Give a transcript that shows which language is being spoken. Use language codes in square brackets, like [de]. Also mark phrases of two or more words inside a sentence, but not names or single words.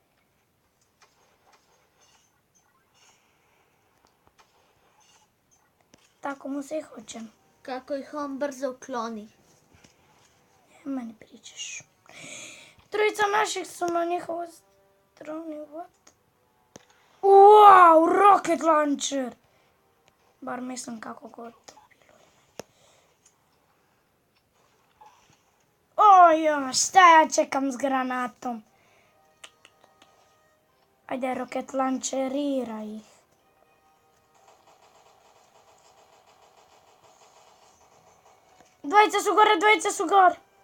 [sr] Tako mu se i hoće. Kako ih on brzo ukloni. Meni pričaš. Trojica naših su na njihovoj strani. [en] What? Wow, rocket launcher. [sr] Bar mislim kako god to bilo. Oj, šta ja čekam s granatom? Ajde, [en] rocket launcherira [sr] ih. Dvojica su gore.